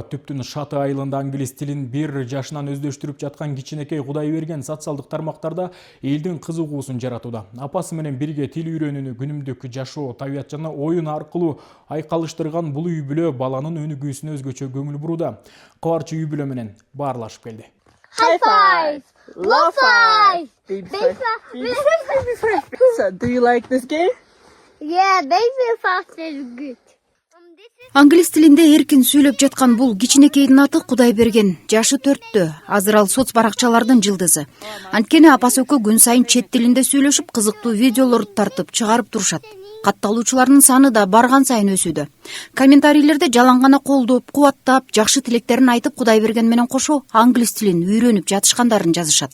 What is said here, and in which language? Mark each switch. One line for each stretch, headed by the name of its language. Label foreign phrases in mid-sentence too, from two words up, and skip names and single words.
Kyrgyz: Түптүн Шаты айылында англис тилин 1 жашынан өздөштүрүп жаткан кичинекей Кудайберген социалдык тармактарда элдин кызыгуусун жаратууда. Апасы менен бирге тил үйрөнүүнү күнүмдүк жашоо, табият жана оюн аркылуу айкалыштырган бул үй бүлө баланын өнүгүүсүнө өзгөчө көңүл бурууда. Кубарчы үй бүлө менен баарлашып келди.
English: High five! Low five! So, do you like this game? Yeah, baby fast is good.
Kyrgyz: Англис тилинде эркин сүйлөп жаткан бул кичинекейдин аты Кудайберген. Жашы 4-тө. Азыр ал соц баракчалардын жылдызы. Анткени апасы экөө күн сайын чет тилинде сүйлөшүп, кызыктуу видеолорду тартып чыгарып турушат. Катталуучулардын саны да барган сайын өсүүдө. Комментарийлерде жалаң гана колдоп, кубаттап, жакшы тилектерин айтып, Кудайберген менен кошо англис тилин үйрөнүп жатышкандарын жазышат.